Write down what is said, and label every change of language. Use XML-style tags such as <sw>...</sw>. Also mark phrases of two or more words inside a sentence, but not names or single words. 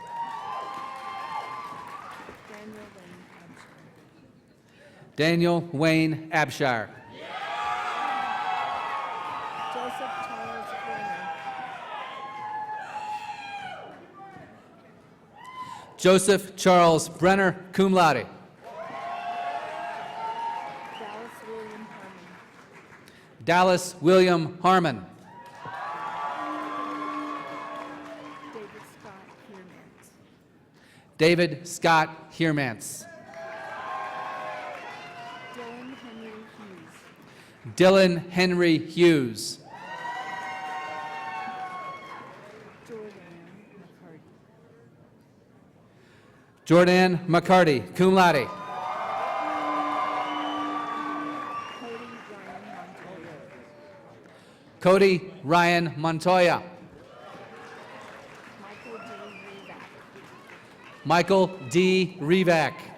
<en>Daniel Wayne Abshire. Joseph Charles Brenner,</en> <la>cum laude.</la> <en>Dallas William Harmon. David Scott Heermans. Dylan Henry Hughes. Jordan McCarty,</en> <la>cum laude.</la> <en>Cody Ryan Montoya. Michael D. Revac.</en>